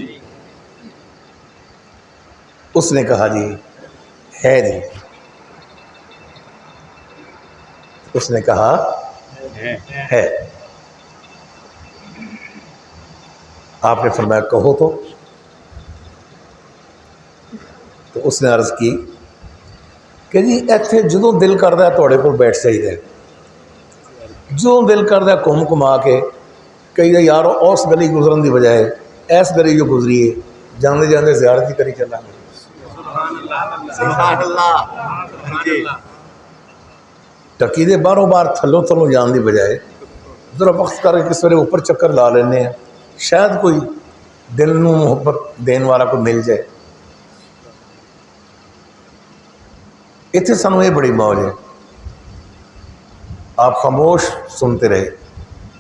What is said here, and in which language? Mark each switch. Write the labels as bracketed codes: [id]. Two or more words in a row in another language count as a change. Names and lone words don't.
[ur] اس نے کہا جی ہے جی. اس نے کہا ہے۔ آپ نے فرمایا کہو تو اس نے عرض کی کہ [pa] جی ایتھے جدوں دل کردا ہے تواڈے کول بیٹھ جائیدا ہے، جدوں دل کردا ہے گھوم گھما کے کئی یار اس گلی گزرن دی بجائے ایس گلی جو گزری ہے جاندے جاندے زیارت ہی کری چلاں گے۔ [ar] سبحان اللہ۔ [pa] ٹکی دے باہروں باہر تھلوں تھلوں جان دی بجائے ذرا وقت کر کے کس ویلے اوپر چکر لا لینے ہیں، شاید کوئی دل نو محبت دین والا کوئی مل جائے۔ اتنے سانوں یہ بڑی موج ہے، [ur] آپ خاموش سنتے رہے۔